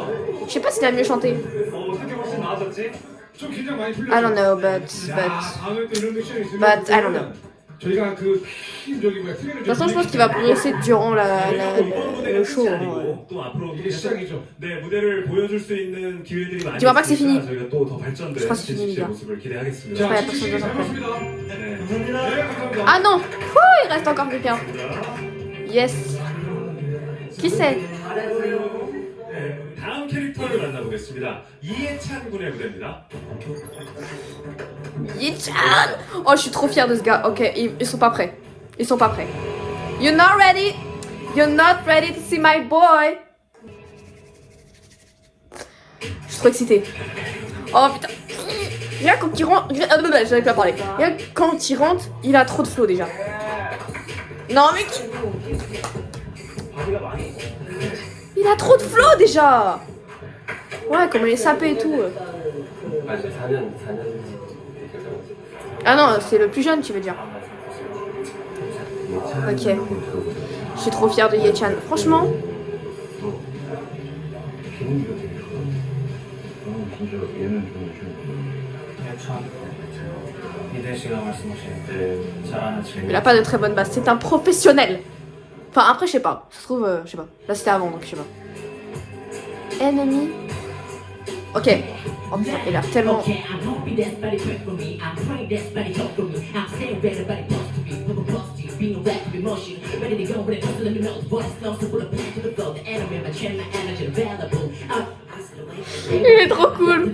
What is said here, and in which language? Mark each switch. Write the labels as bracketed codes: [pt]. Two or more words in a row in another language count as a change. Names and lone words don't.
[fr] Je sais pas s'il a mieux chanté. [ko] 어떻게 훨씬 나아졌지? 좀 긴장 많이 풀렸죠? [en] I don't know, but [ko] 다음에 또 이런 미션이 있으면 [en] But I don't know. [ko] 저희가 그 저기 뭐야 [fr] de toute façon, je pense qu'il va progresser durant le show. Hein. [ko] 또 앞으로 이게 시작이죠. 네 무대를 보여줄 수 있는 기회들이 많이 [fr] Tu vois pas que c'est [ko] 있으니까 [fr] fini? [ko] 저희가 또 더 발전된 [fr] Je crois que c'est fini, [ko] 제시씨의 [fr] là. [ko] 모습을 기대하겠습니다. 자, [fr] Ouais, [ko] 시청해 [fr] attention, [ko] 잘 봤습니다. 네. 네, 감사합니다. [fr] Ah non! Ouh, il reste encore quelqu'un. Yes. Qui c'est? [ko] 네, 다음 캐릭터를 만나보겠습니다. 이해찬 군의 무대입니다. Yichan! [fr] Oh, je suis trop fière de ce gars. Ok, ils sont pas prêts. Ils sont pas prêts. [en] You're not ready. You're not ready to see my boy. [fr] Je suis trop excitée. Oh putain. Rien quand il rentre. J'avais pas parlé. Rien quand il rentre, il a trop de flow déjà. Non mais qui. Il a trop de flow déjà. Ouais, comment il est sapé et tout. [ko] 맞아 4년 [fr] Ah non, c'est le plus jeune, tu veux dire. Ok. Je suis trop fière de Yechan. Franchement. [ko] 이대 씨가 말씀하신 잘하는 친구. [fr] Il a pas de très bonne base. C'est un professionnel. Enfin, après, je sais pas. Ça se trouve, je sais pas. Là, c'était avant, donc je sais pas. Enemy. Ok. Oh putain, il a tellement. Il est trop cool.